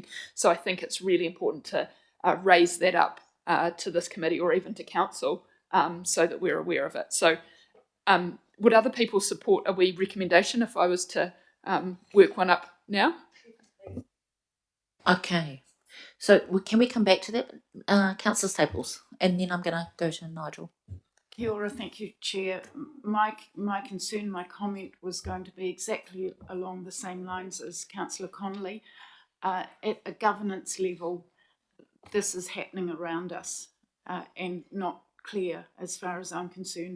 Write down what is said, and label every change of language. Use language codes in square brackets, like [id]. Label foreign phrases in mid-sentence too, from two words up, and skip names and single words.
[en] So I think it's really important to raise that up to this committee or even to council, so that we're aware of it. So would other people support a wee recommendation if I was to work one up now? Okay. So can we come back to that, Councillor Staples? And then I'm going to go to Nigel. [mi] Kia ora, [en] thank you, Chair. My concern, my comment was going to be exactly along the same lines as Councillor Connolly. At a governance level, this is happening around us and not clear as far as I'm concerned.